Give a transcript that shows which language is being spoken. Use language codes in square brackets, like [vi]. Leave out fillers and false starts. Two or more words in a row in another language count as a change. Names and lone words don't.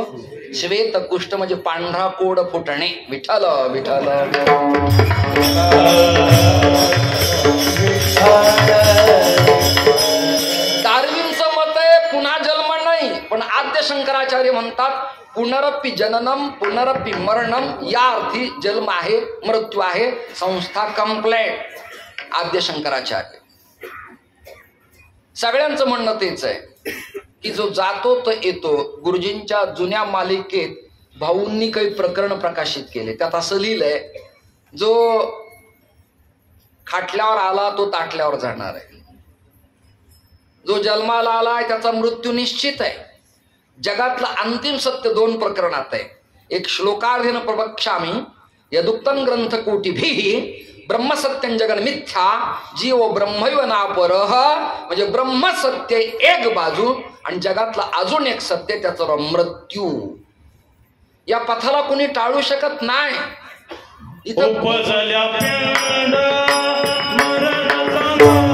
[mr] श्वेतकुष्ठ म्हणजे पांढरा कोड फुटणे. विठ्ठल विठ्ठल. डार्विनचं मत आहे पुन्हा जन्म नाही, पण आद्य शंकराचार्य म्हणतात [sa] पुनरपि जननम पुनरपि मरणम. [mr] या अर्थी जन्म आहे, मृत्यू आहे, संस्था कंप्लेट. आद्य शंकराचार्य सगळ्यांचं म्हणणं तेच आहे की जो जातो तो येतो. गुरुजींच्या जुन्या मालिकेत भाऊंनी काही प्रकरण प्रकाशित केले. त्यात असं लिहिलंय, जो खाटल्यावर आला तो ताटल्यावर जाणार आहे. जो जन्माला आलाय त्याचा मृत्यू निश्चित आहे. जगातलं अंतिम सत्य 2 प्रकरणात आहे. [sa] एक श्लोकार्धेन प्रवक्ष्यामि यदुक्तं ग्रंथ कोटिभिः ब्रह्मसत्यं जगन मिथ्या जीव ब्रह्मैव नापरः. [mr] म्हणजे ब्रह्मसत्य एक बाजू आणि जगातला अजून एक सत्य, त्याचा मृत्यू. या पथाला कोणी टाळू शकत नाही. इथं